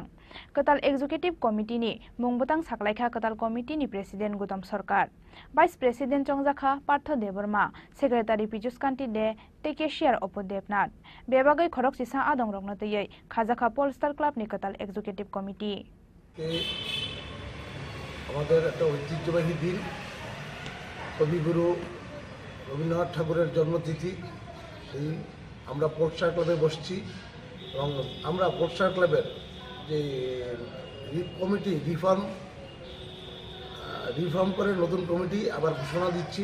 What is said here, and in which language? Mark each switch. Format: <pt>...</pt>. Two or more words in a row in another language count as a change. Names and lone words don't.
<trp>Ketal</trp> <en>executive committee</en> <trp>ni mungbatang saklaikha ketal committee ni presiden Gautam Sarkar.</trp> <en>Vice President</en> <trp>Chongjaka Partha Deborma, Secretary Pijus Kanti De, Tekeshiyar Opo Devnath, Bebagai Khorok Sisa Adong Rognatayai, Khazaka Polestar Club Nikatal</trp> <en>Executive Committee.</en> <bn>আমাদের একটা ঐতিহ্যবাহী দিন, কবিগুরু রবীন্দ্রনাথ ঠাকুরের জন্মতিথি, সেই আমরা পোর্টসার ক্লাবে বসছি এবং আমরা পোর্টসার ক্লাবের যে</bn> <en>committee reform</en> <bn>করে নতুন কমিটি আবার ঘোষণা দিচ্ছি।</bn>